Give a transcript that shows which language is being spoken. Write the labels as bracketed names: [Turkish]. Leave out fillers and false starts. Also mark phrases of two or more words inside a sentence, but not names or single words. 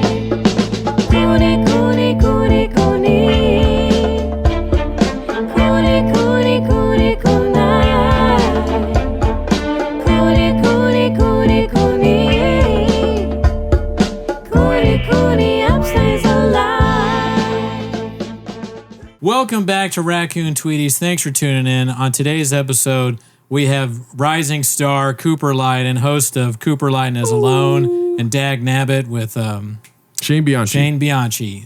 [English] Cooney, Cooney, Cooney, Cooney. Cooney, Cooney, Cooney, Cooney. Cooney, Cooney, Cooney, Cooney. Cooney, Cooney, upstays alive. Welcome back to Raccoon Tweeties. Thanks for tuning in. On today's episode, we have rising star Cooper Lyden, host of Cooper Lyden is Alone, and Dag Nabbit with Shane Bianchi. Shane Bianchi.